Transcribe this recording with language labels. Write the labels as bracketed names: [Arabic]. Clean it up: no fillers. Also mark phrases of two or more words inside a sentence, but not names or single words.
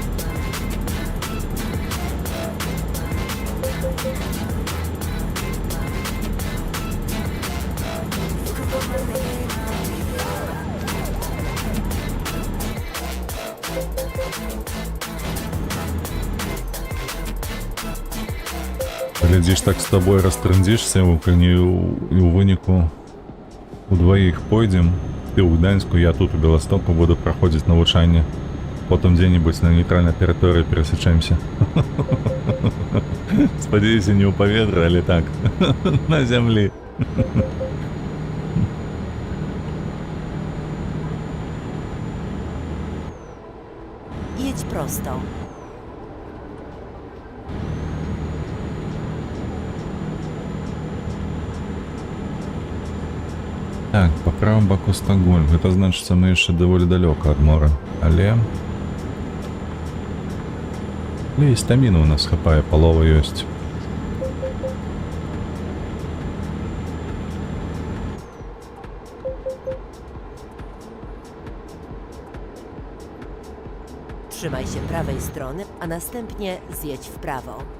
[English] You can put my name on the [Belarusian] Глядзіш, так з табой растрындзішся, калі ў выніку удваіх пойдзем. Ты ў Гданьску, я тут у Беластоку буду праходзіць навучанне. Потым дзе-небудзь на нейтральнай тэрыторыі перасечэмся. Спадзяюся, не ў паветры, але так, на зямлі. [Polish] Jedź prosto. [Belarusian] Так, па правым баку Стокгольм. Гэта значыцца, мы яшчэ даволі далёка ад мора. Але і стаміны ў нас хапае, палова ёсць. [Polish] Trzymaj się prawej strony, a następnie zjedź w prawo.